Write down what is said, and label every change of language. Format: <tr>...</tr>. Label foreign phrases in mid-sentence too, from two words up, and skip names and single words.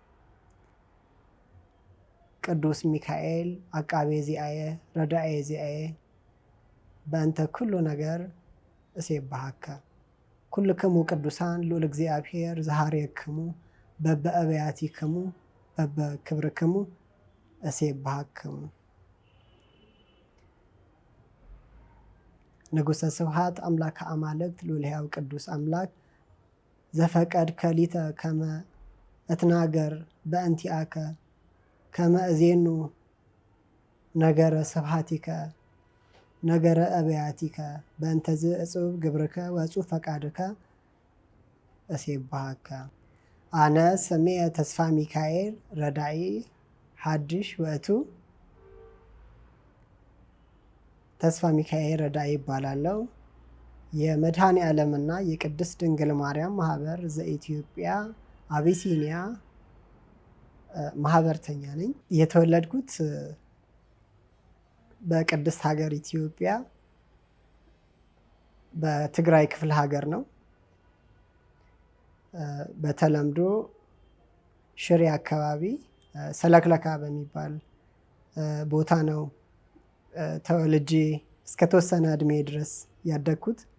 <gez>ቅዱስ ሚካኤል አቃቤ ዚአየ ረዳኤ ዚአየ በእንተ ኩሉ ነገር እሴባሃከ። ኩልክሙ ቅዱሳን ልዑል እግዚአብሔር ዘሃርየክሙ በበአብያቲክሙ በበክብርክሙ እሴባሃክሙ። ንጉሠ ስብሐት አምላከ አማልክት ልዑል ሕያው ቅዱስ አምላክ ዘፈቀድከ ሊተ ከመ እትናገር በእንቲአከ ከመ እዜኑ ነገረ ስብሐቲከ ነገረ አብያቲከ በእንተዝ እጹብ ግብርከ ወእጹብ ፈቃድከ እሴባሃከ። አነ ስሜ ተስፋ ሚካኤል ረዳኢ ሐድሽ ውእቱ።</gez> <am>ተስፋ ሚካኤል ረዳኢ ይባላለው። የመድኃኔ ዓለምና የቅድስት ድንግል ማርያም ማህበር ዘኢትዮጵያ አቢሲኒያ ማህበርተኛ ነኝ። የተወለድኩት በቅድስት ሀገር ኢትዮጵያ በትግራይ ክፍለ ሀገር ነው። በተለምዶ ሽሬ አካባቢ ሰለክለካ በሚባል ቦታ ነው ተወልጄ እስከተወሰነ እድሜ ድረስ ያደግኩት።</am>